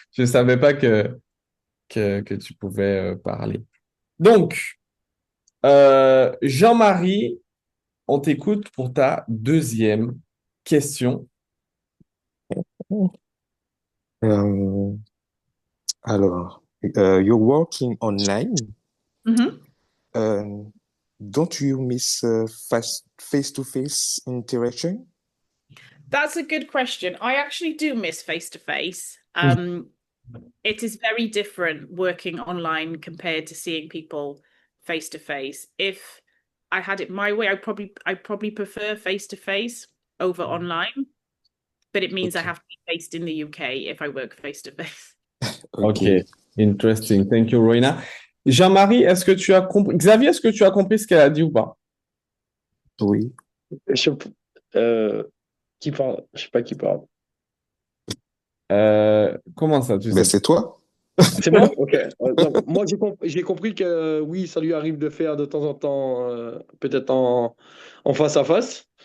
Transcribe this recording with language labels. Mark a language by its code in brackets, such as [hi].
[fr] Je ne savais pas que tu pouvais parler. Donc, Jean-Marie, on t'écoute pour ta deuxième question. [en] Alors, you're working online. Mhm. Don't you miss face-to-face interaction? That's a good question. I actually do miss face-to-face. It is very different working online compared to seeing people face-to-face. If I had it my way, I probably prefer face-to-face over online, but it means I Okay. have to be based in the UK if I work face-to-face. Ok, interesting. Thank you, [fr] Roina. Jean-Marie, est-ce que tu as compris? Xavier, est-ce que tu as compris ce qu'elle a dit ou pas? Oui. Je- qui parle? Je sais pas qui parle. Comment ça, tu Ben, c'est toi. C'est moi? Ok. Donc, moi, j'ai compris que oui, ça lui arrive de faire de temps en temps, peut-être en face à face,